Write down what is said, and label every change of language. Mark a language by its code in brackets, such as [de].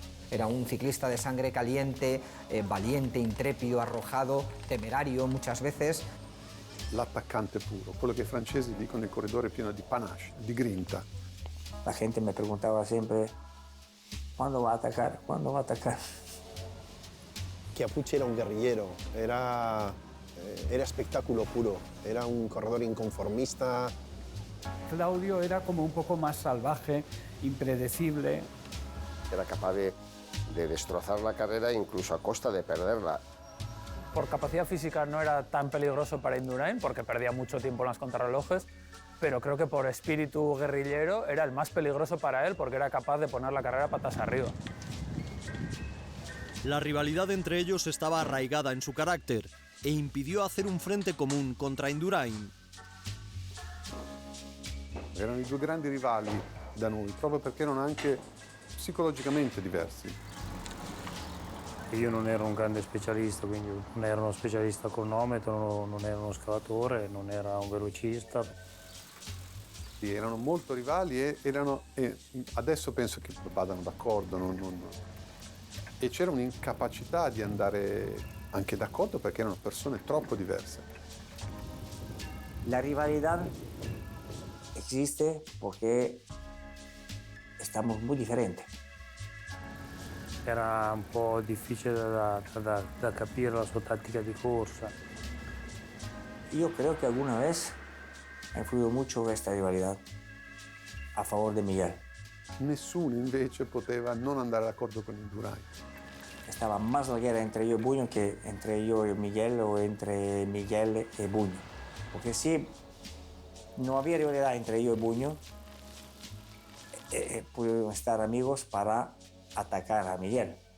[es] Era un ciclista de sangre caliente, valiente, intrépido, arrojado, temerario muchas veces. [it] L'attaccante puro, quello che i francesi dicono il corridore pieno di panache, di grinta. [es] La gente me preguntaba siempre, ¿cuándo va a atacar? ¿Cuándo va a atacar? Chiappucci era un guerrillero, era espectáculo puro, era un corredor inconformista. Claudio era como un poco más salvaje, impredecible. Era capaz de destrozar la carrera incluso a costa de perderla. Por capacidad física no era tan peligroso para Indurain porque perdía mucho tiempo en las contrarrelojes, pero creo que por espíritu guerrillero era el más peligroso para él porque era capaz de poner la carrera patas arriba. La rivalidad entre ellos estaba arraigada en su carácter e impidió hacer un frente común contra Indurain. [it] Erano i due grandi rivali da noi, proprio perché erano anche psicologicamente diversi. Io non ero un grande specialista, quindi non ero uno specialista a cronometro, non ero uno scalatore, non era un velocista. Erano molto rivali e adesso penso che vadano d'accordo. E c'era un'incapacità di andare anche d'accordo perché erano persone troppo diverse. [es] La rivalidad existe porque estamos muy diferentes. [it] Era un po' difficile da capire la sua tattica di corsa. [es] Yo creo que alguna vez ha influido mucho esta rivalidad a favor de Miguel. [it] Nessuno invece poteva non andare d'accordo con Indurain. [es] Estaba más la guerra entre yo y Buño que entre yo y Miguel o entre Miguel y Buño. Porque si no había rivalidad entre yo y Buño, pudimos estar amigos para atacar a Miguel.